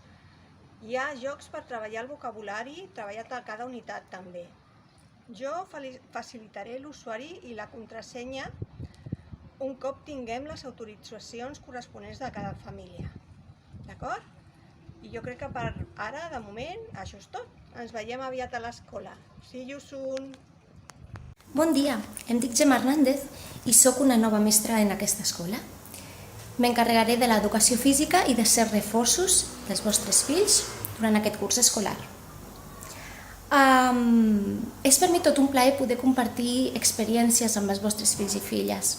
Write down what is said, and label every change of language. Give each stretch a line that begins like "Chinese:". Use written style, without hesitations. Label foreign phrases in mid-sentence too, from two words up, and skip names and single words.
Catalan: Hi ha jocs per treballar el vocabulari, treballat a cada unitat també. Jo facilitaré l'usuari i la contrasenya un cop tinguem les autoritzacions corresponents de cada família. D'acord? I jo crec que per ara, de moment, això és tot. Ens veiem aviat a l'escola.
English: See you soon!
Catalan: Bon dia, em dic Gemma Hernández i sóc una nova mestra en aquesta escola. M'encarregaré de l'educació física i de ser reforços dels vostres fills durant aquest curs escolar. És per mi tot un plaer poder compartir experiències amb els vostres fills i filles.